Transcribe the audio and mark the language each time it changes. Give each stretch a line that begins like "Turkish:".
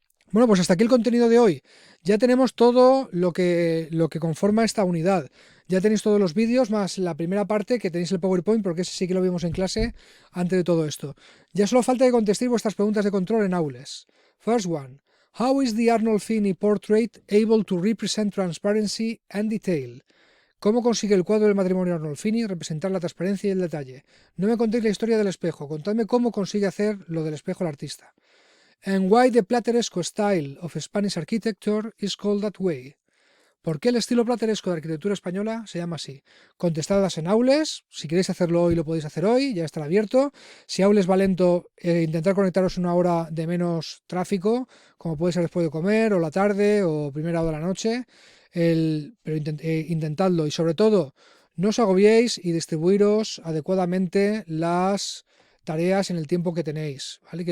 Spanish: Bueno, pues hasta aquí el contenido de hoy. Ya tenemos todo lo que conforma esta unidad. Ya tenéis todos los vídeos, más la primera parte, que tenéis el PowerPoint, porque ese sí que lo vimos en clase antes de todo esto. Ya solo falta que contestéis vuestras preguntas de control en aules.
English: First one. How is the Arnolfini portrait able to represent transparency and detail?
Spanish: ¿Cómo consigue el cuadro del matrimonio Arnolfini representar la transparencia y el detalle? No me contéis la historia del espejo, contadme cómo consigue hacer lo del espejo el artista.
English: And why the plateresco style of Spanish architecture is called that way?
Spanish: ¿Por qué el estilo plateresco de arquitectura española se llama así? Contestadas en Aules, si queréis hacerlo hoy lo podéis hacer hoy, ya estará abierto. Si Aules va lento, intentar conectaros una hora de menos tráfico, como puede ser después de comer, o la tarde, o primera hora de la noche, pero intentadlo y sobre todo no os agobiéis y distribuiros adecuadamente las tareas en el tiempo que tenéis, ¿vale?